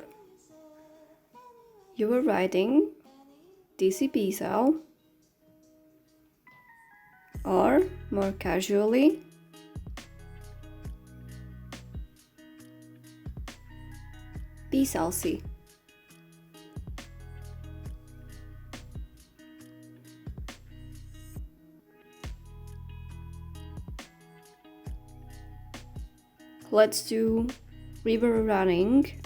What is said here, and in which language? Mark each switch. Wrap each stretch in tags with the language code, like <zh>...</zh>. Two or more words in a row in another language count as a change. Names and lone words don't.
<en>You were writing,</en> <sk>ty si písal,</sk> <en>or more casually,</en> <sk>písal si.</sk> <en>Let's do river running.</en>